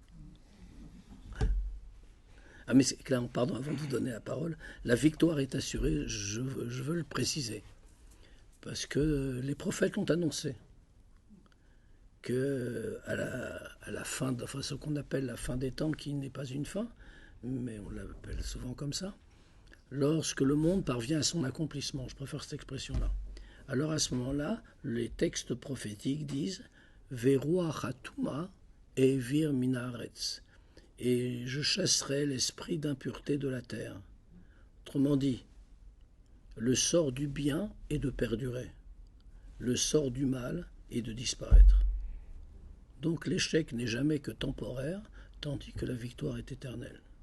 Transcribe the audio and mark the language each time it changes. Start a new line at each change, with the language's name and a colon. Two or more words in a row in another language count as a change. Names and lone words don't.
French: Ah mais là, pardon, avant de vous donner la parole, la victoire est assurée, je veux le préciser, parce que les prophètes l'ont annoncé, que à la fin, enfin ce qu'on appelle la fin des temps, qui n'est pas une fin, mais on l'appelle souvent comme ça, lorsque le monde parvient à son accomplissement. Je préfère cette expression-là. Alors à ce moment-là, les textes prophétiques disent
Hebrew: ורוח הטומאה אעביר מן הארץ,
French: et je chasserai l'esprit d'impureté de la terre. Autrement dit, le sort du bien est de perdurer, le sort du mal est de disparaître. Donc l'échec n'est jamais que temporaire, tandis que la victoire est éternelle.